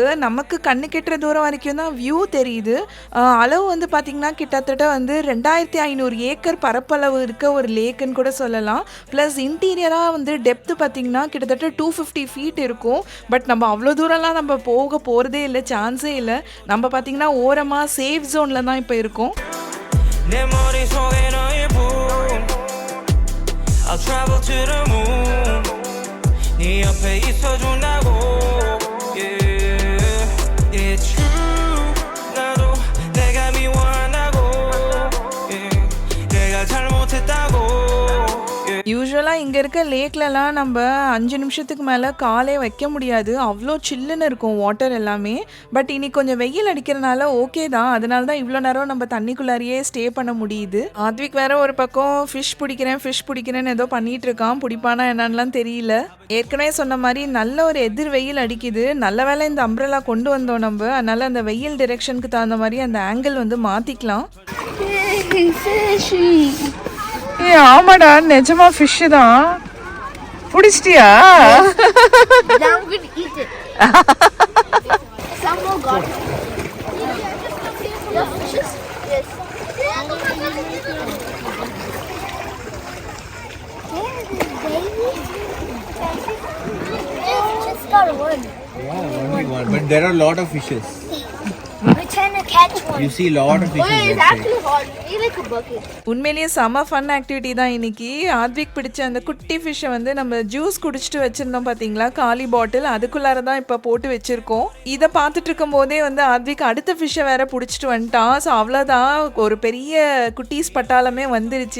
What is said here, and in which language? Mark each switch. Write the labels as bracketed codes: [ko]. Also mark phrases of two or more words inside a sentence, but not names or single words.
[ta] நமக்கு கண்ணு கெட்டுற தூரம் வரைக்கும் தான் வியூ தெரியுது. அளவு வந்து பார்த்திங்கன்னா கிட்டத்தட்ட வந்து 2500 ஏக்கர் பரப்பளவு இருக்க ஒரு லேக்குன்னு கூட சொல்லலாம். [en] plus interior-aaga [ta] வந்து டெப்த்து பார்த்திங்கன்னா கிட்டத்தட்ட 250 ஃபீட் இருக்கும். பட் நம்ம அவ்வளோ தூரம்லாம் நம்ம போக போகிறதே இல்லை, சான்ஸே இல்லை. நம்ம பார்த்திங்கன்னா ஓரமாக [en] safe zone-il [ta] தான் இப்போ இருக்கோம். [ko] 내 머릿속에 너의 품 [en] I'll travel to the moon [ko] 네 옆에 있어준다고 [en] Yeah It's true [ko] 나도 내가 미워한다고 Yeah 내가 잘못했다고 [ta] யூஸ்வலாக இங்கே இருக்க லேக்லலாம் நம்ம 5 நிமிஷத்துக்கு மேலே காலே வைக்க முடியாது, அவ்வளோ சில்லுன்னு இருக்கும் வாட்டர் எல்லாமே. பட் இன்னைக்கு கொஞ்சம் வெயில் அடிக்கிறனால ஓகே தான், அதனால தான் இவ்வளோ நேரம் நம்ம தண்ணிக்குள்ளாரியே ஸ்டே பண்ண முடியுது. ஆத்விக் வேற ஒரு பக்கம் ஃபிஷ் பிடிக்கிறேன்னு ஏதோ பண்ணிட்டு இருக்கான். பிடிப்பானா என்னன்னுலாம் தெரியல. ஏற்கனவே சொன்ன மாதிரி நல்ல ஒரு எதிர் வெயில் அடிக்குது. நல்ல வேளை இந்த அம்ப்ரெல்லா கொண்டு வந்தோம் நம்ம, அதனால அந்த வெயில் டிரெக்ஷனுக்கு தகுந்த மாதிரி அந்த ஆங்கிள் வந்து மாற்றிக்கலாம். ஏ ஆமாடா, நிஜமா ஃபிஷ் தான். பிடிச்சிட்டியா? [en] Now I'm gonna eat it. Some more got it. The fishes? Yes. Just got one. Yeah, only one. But there are a lot of fishes. We're trying to catch one. You see a lot of fishes. It's actually hard. We need like a bucket. [ta] உண்மையிலேயே செம [en] fun activity [ta] தான் இன்னைக்கு. ஆத்விக் பிடிச்ச அந்த குட்டி ஃபிஷ்ஷை வந்து நம்ம ஜூஸ் குடிச்சிட்டு வச்சுருந்தோம் பார்த்தீங்களா, காலி பாட்டில், அதுக்குள்ளார தான் இப்போ போட்டு வச்சுருக்கோம். இதை பார்த்துட்டு இருக்கும் போதே வந்து ஆத்விக் அடுத்த ஃபிஷ்ஷை வேற பிடிச்சிட்டு வந்துட்டான். ஸோ அவ்வளோதான், ஒரு பெரிய குட்டீஸ் பட்டாளமே வந்துருச்சு.